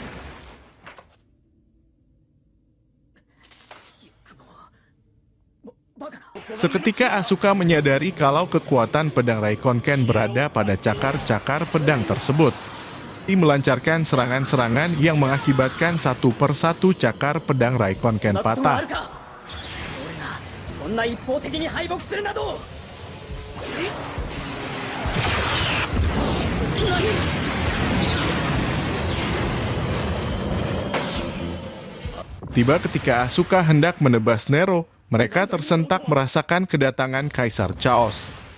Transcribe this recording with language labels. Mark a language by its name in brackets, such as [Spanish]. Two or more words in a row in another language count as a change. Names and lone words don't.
[Indonesian] Seketika Asuka menyadari kalau kekuatan pedang Raikkonen berada pada cakar-cakar pedang tersebut. Ia melancarkan serangan-serangan yang mengakibatkan satu persatu cakar pedang Raikkonen patah. [Japanese] 俺がこんな一方的に敗北するなど。 [Indonesian] Tiba ketika Asuka hendak menebas Nero, mereka tersentak merasakan kedatangan Kaisar Chaos.